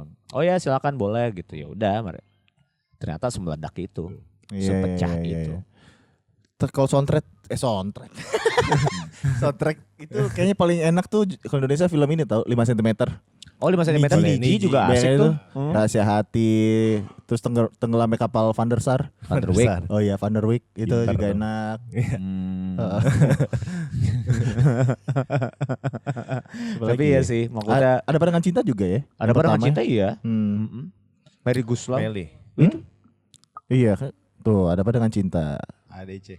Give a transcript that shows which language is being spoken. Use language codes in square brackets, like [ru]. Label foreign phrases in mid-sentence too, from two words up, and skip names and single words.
[id] Oh ya silakan boleh gitu, ya udah. Ternyata semeledak itu, sepecah itu. Kalau soundtrack soundtrack itu kayaknya paling enak tuh kalau Indonesia film ini tau 5 cm. Oh 5 cm Niji juga asik tuh. Rahasia Hati, terus tenggelamnya kapal Van der Sar. Van der Wijk. Oh iya Van der Wijk itu juga enak. Tapi ya sih maksudnya ada Padangan Cinta juga ya. Ada Padangan Cinta iya. Mary Guslau. Iya kan. Tuh ada Padangan Cinta. ADC.